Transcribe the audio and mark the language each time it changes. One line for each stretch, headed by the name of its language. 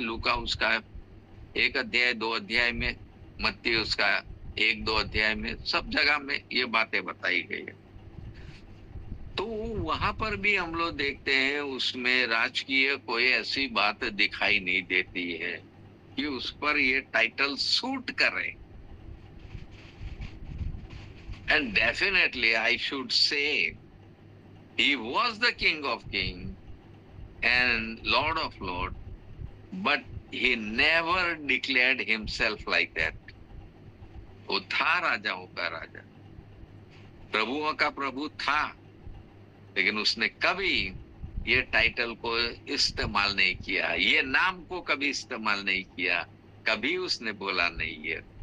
Hindi: लूका उसका 1 अध्याय 2 अध्याय में, मत्ती उसका 1-2 अध्याय में, सब जगह में ये बातें बताई गई है। तो वहां पर भी हम लोग देखते हैं उसमें राजकीय कोई ऐसी बात दिखाई नहीं देती है कि उस पर ये टाइटल सूट करे।
English: And definitely I should say he was the king of kings and lord of lords, but he never declared himself like that.
Hindi: वो था राजाओं का राजा, प्रभुओं का प्रभु था, लेकिन उसने कभी ये टाइटल को इस्तेमाल नहीं किया, ये नाम को कभी इस्तेमाल नहीं किया, कभी उसने बोला नहीं है।